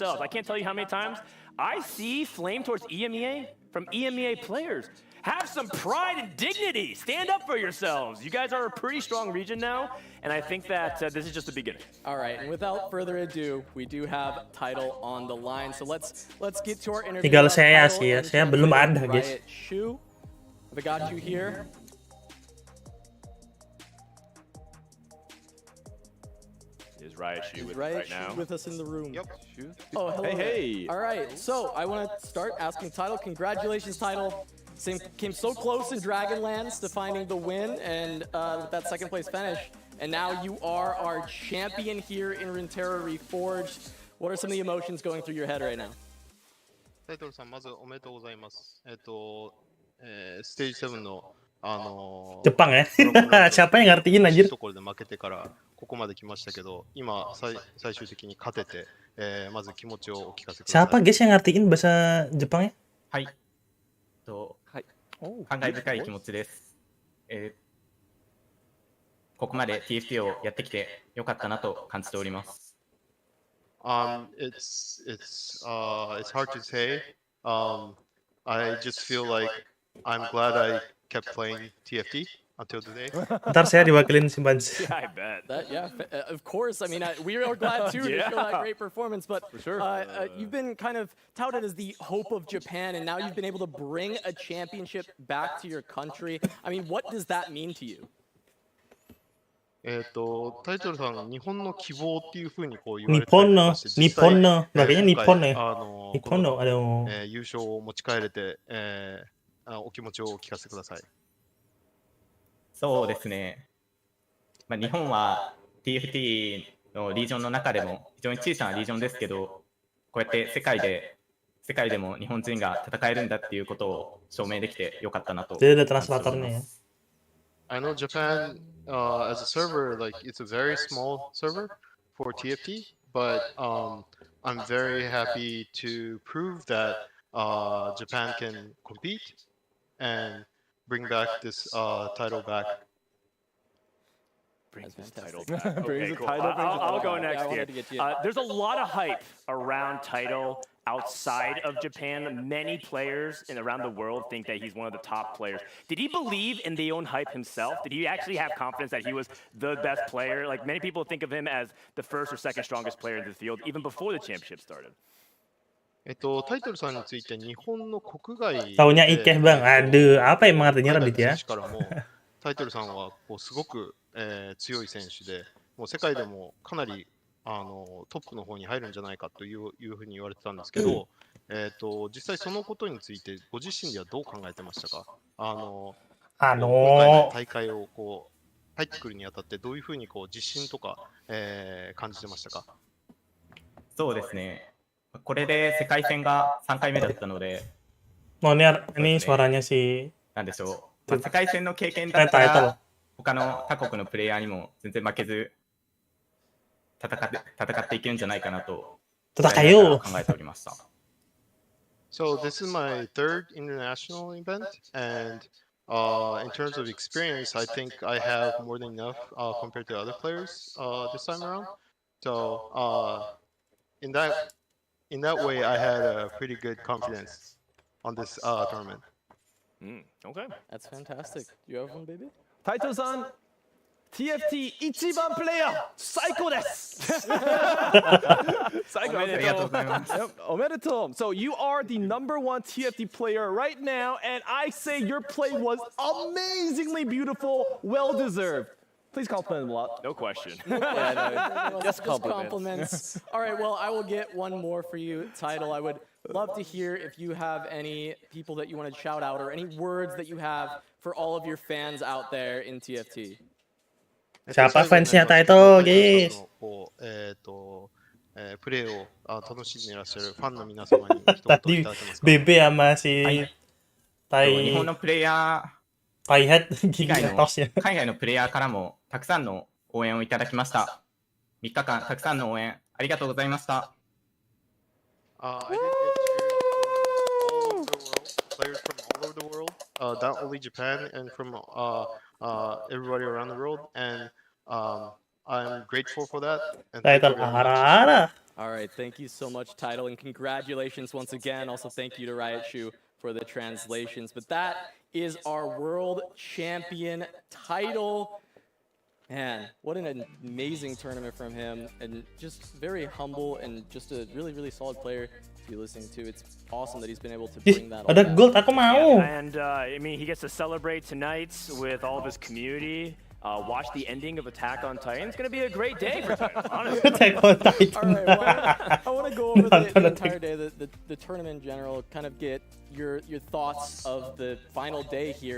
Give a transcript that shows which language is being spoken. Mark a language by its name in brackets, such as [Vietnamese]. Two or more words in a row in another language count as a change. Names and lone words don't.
[English] I can't tell you how many times I see flame towards EMEA from EMEA players. Have some pride and dignity. Stand up for yourselves. You guys are a pretty strong region now, and I think that this is just the beginning. All right, and without further ado, we do have Title on the line. So let's get to our interview. [Indonesian] Tinggal saya sih ya, saya belum ada guys. [English] Riot Shu. I got you here. Is Riot Shu with us Riot right Shu now? with us in the room. Yep. Oh, hello. Hey. All right, so I want to start asking Title. Congratulations, Title. Came so close in Dragonlands to finding the win and with that second place finish. And now you are our champion here in Runeterra Reforged. What are some of the emotions going through your head right now? [Japanese] タイトルさん、まずおめでとうございます。ステージ7の、 [Indonesian] Jepang ya. Siapa yang ngertiin anjir? [Japanese] ところで負けてからここまで来ましたけど、今最終的に勝てて、まず気持ちをお聞かせください。 [Indonesian] Siapa guys yang ngertiin bahasa Jepang ya? [Japanese] はい。感慨深い気持ちです。ここまで TFT をやってきてよかったなと感じております。 [English] It's hard to say. I just feel like I'm glad I kept playing TFT until today. [Indonesian] Ntar saya diwakilin si Bans. [English] Yeah, I bet. Of course. I mean, we are glad too to show that great performance. But For sure. You've been kind of touted as the hope of Japan, and now you've been able to bring a championship back to your country. I mean, what does that mean to you? [Japanese] タイトルさん、日本の希望っていうふうにこう言われてた [Indonesian] Nippon [Japanese] りと [Indonesian] no, [Japanese] かして、実際、日本の, [Indonesian] kayaknya [Japanese] 今 [Indonesian] Nippon [Japanese] 回、 [Indonesian] ya. [Japanese] こ [Indonesian] Nippon [Japanese] の、 [Indonesian] no, aduh. [Japanese] 優勝を持ち帰れて、お気持ちをお聞かせください。そうですね。日本は TFT のリージョンの中でも非常に小さなリージョンですけど、こうやって世界でも日本人が戦えるんだっていうことを証明できてよかったなと。 [Indonesian] Dia ada translatornya ya. [English] I know Japan, as a server, like it's a very small server for TFT, but I'm very happy to prove that Japan can compete and bring back this title back. Brings this title back. Okay, cool. I'll go next here. There's a lot of hype around title outside of Japan. Many players and around the world think that he's one of the top players. Did he believe in the own hype himself? Did he actually have confidence that he was the best player? Like many people think of him as the first or second strongest player in the field, even before the championship started. [Japanese] タイトルさんについて日本の国外 [Indonesian] Taunya Ikeh bang, aduh, apa emang artinya [Japanese] 海外 [Indonesian] Radit [Japanese] の [Indonesian] ya? [Japanese] 選手からもタイトルさんはこうすごく、強い選手で、もう世界でもかなりトップの方に入るんじゃないかというふうに言われてたんですけど、実際そのことについてご自身ではどう考えてましたか？今回の大会をこう入ってくるにあたってどういうふうにこう自信とか、感じてましたか？そうですね。これで世界戦が3回目だったので、 [Indonesian] Oh, ini suaranya si [Japanese] なんでしょう。世界戦の経験だったら他の他国のプレイヤーにも全然負けず戦っていけるんじゃないかなと考えておりました。 [English] So this is my third international event, and in terms of experience, I think I have more than enough compared to other players this time around. So in that way, I had a pretty good confidence on this tournament. Okay. That's fantastic. Do you have one, baby? [Japanese] Taito-san, TFT 一番プレイヤー最高です。最高。ありがとうございます。 [English] おめでとう。So you are the number one TFT player right now, and I say your play was amazingly beautiful, well deserved. Please compliment him a lot. No question. Just compliments. All right, well, I will get one more for you, Title. I would love to hear if you have any people that you want to shout out or any words that you have for all of your fans out there in TFT. [Indonesian] Siapa fansnya Taito, guys? [Japanese] プレーを楽しんでいらっしゃるファンの皆様に一言いただけますか？ [Indonesian] Bebe sama si Tai [Japanese] 日本のプレイヤー [Indonesian] Taihat [Japanese] 以外の海外のプレイヤーからもたくさんの応援をいただきました。3日間たくさんの応援ありがとうございました。 [English] I did get cheers from all over the world, players from all over the world, not only Japan and from everybody around the world, and I'm grateful for that. And thank you very much. All right, thank you so much, Title, and congratulations once again. Also, thank you to Riot Shoe for the translations. But that is our world champion Title. Man, what an amazing tournament from him, and just very humble and just a really, really solid player to be listening to. It's awesome that he's been able to bring that all [Indonesian] ada [English] back. [Indonesian] gold, aku mau. [English] And I mean, he gets to celebrate tonight with all of his community. Watch the ending of Attack on Titan. It's going to be a great day for Titan, honestly. Attack on Titan. All right, well, I want to go over the entire day, the tournament in general, kind of get your thoughts of the final day here.